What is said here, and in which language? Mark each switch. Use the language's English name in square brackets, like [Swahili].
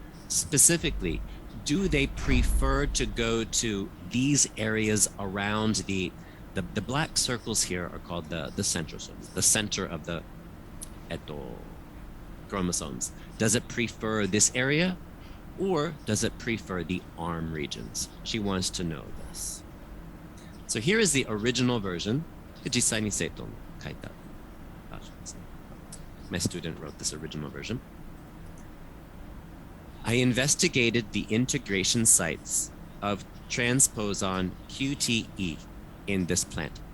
[English] Specifically, do they prefer to go to these areas around the black circles here are called the centrosomes, the center of the chromosomes. Does it prefer this area, or does it prefer the arm regions? She wants to know this. So here is the original version. [Japanese] 実際に生徒の書いたバージョンですね。 [English] My student wrote this original version. I investigated the integration sites of transposon QTE in this plant.